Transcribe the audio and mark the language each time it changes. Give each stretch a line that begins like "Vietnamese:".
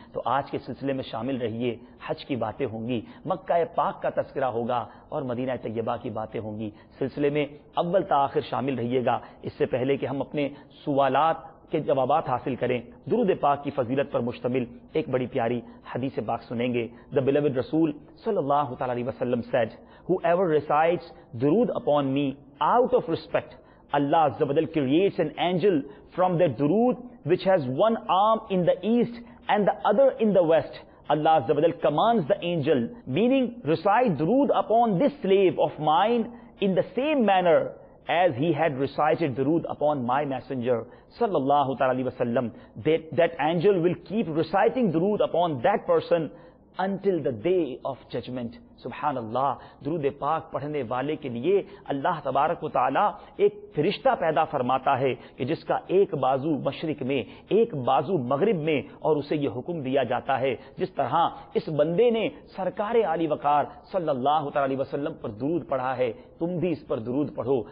Urdu: تو آج کے سلسلے میں شامل رہیے. حج کی باتیں ہوں گی، مکہ پاک کا تذکرہ ہوگا اور مدینہ طیبہ کی باتیں ہوں گی. سلسلے میں اول تا آخر شامل رہیے گا. اس سے پہلے کہ ہم اپنے سوالات کے جوابات حاصل کریں، درود پاک کی فضیلت پر مشتمل ایک بڑی پیاری حدیث پاک سنیں گے.
English: The beloved Rasul sallallahu ta'ala alaihi wasallam said, whoever recites durud upon me out of respect, Allah Azza wa Jal creates an angel from their durood which has one arm in the east and the other in the west. Allah Azza wa Jal commands the angel, meaning recite durood upon this slave of mine in the same manner as he had recited durood upon my messenger sallallahu ta'ala alaihi wasallam. That angel will keep reciting durood upon that person until the day of judgment.
Urdu: سبحان اللہ. درود پاک پڑھنے والے کے لیے اللہ تبارک و تعالی ایک فرشتہ پیدا فرماتا ہے کہ جس کا ایک بازو مشرق میں ایک بازو مغرب میں، اور اسے یہ حکم دیا جاتا ہے جس طرح اس بندے نے سرکار عالی وقار صلی اللہ تعالی علیہ وسلم پر درود پڑھا ہے تم بھی اس پر درود پڑھو.